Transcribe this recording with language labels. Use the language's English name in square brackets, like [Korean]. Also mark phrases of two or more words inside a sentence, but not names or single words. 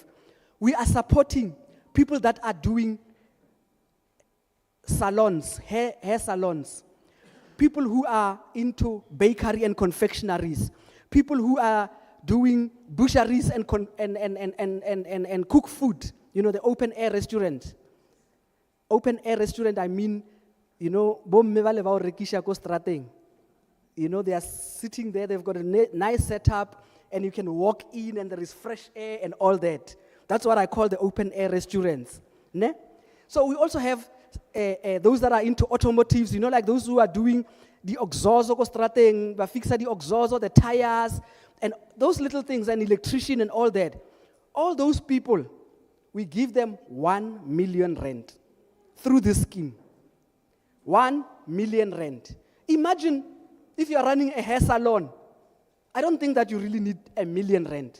[English] We are supporting people that are doing salons, hair salons, people who are into bakery and confectionaries, people who are doing butcheries and cook food, the open air restaurant. Open air restaurant, I mean, [Tswana] bomme ba le ba o rekisha ko strateng. [English] They are sitting there, they've got a nice setup, and you can walk in and there is fresh air and all that. That's what I call the open air restaurants. Ne? So we also have those that are into automotives, like those who are doing the exhaust, [Tswana] ba fixa [English] the exhaust, the tires, and those little things, and electrician and all that. All those people, we give them 1 million rand through this scheme. 1 million rand. Imagine if you are running a hair salon, I don't think that you really need 1 million rand.